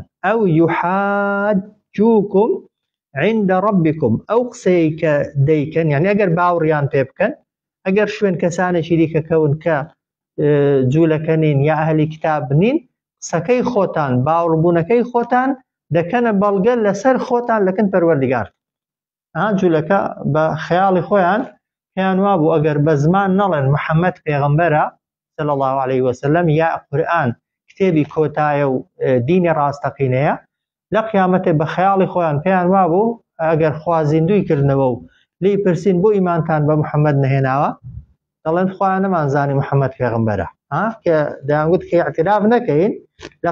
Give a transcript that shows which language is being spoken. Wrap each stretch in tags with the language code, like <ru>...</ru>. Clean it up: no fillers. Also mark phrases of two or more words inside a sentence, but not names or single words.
<ar>ئەو یحاجوکم عند ربکم</ar> <ckb>ئەو قسەی کە دەیکەن یعنی ئەگەر باوڕیان پێ بکەن ئەگەر شوێن کەسانێکی دیکە کەون کە جوولەکە نین یا ئەهلی کتاب نین قسەکەی خۆتان باوڕبوونەکەی خۆتان دەکەنە بەڵگە لەسەر خۆتان لەکن پەروەردگار. جوولەکە بە خەیاڵی خۆیان پێیان وابوو ئەگەر بە زمان نەڵێن محەممەد پێغەمبەرە</ckb> <ar>صلى الله عليه وسلم</ar> <ckb>یا قورئان کتێبی کۆتایە و دینی ڕاستەقینەیە، لە قیامەتێ بە خەیاڵی خۆیان پێیان وابوو ئەگەر خوازیندوی کردنەوە و لی پرسین بۆ ئیمانتان بە محەممەد نەهێناوە دەڵێن خۆیان نەمانزانی محەممەد پێغەمبەرە کە دەیانگوت کە اعتراف نەکەین لە</ckb>